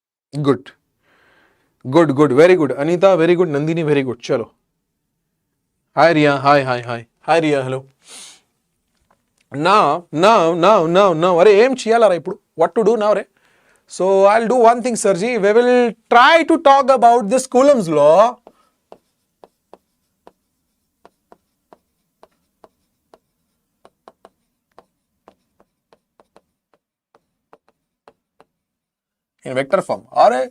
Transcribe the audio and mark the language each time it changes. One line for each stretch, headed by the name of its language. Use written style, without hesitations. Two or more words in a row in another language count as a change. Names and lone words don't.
English: Good. Good, good, very good. Anita, very good. Nandini, very good. Chalo. Hi, Ria. Hi, hi, hi. Hi, Ria. Hello. Now.
Telugu: Are aim cheyalara ippudu?
English: What to do now, re? So, I'll do one thing, Sirji. We will try to talk about this Coulomb's law. In vector form. Alright.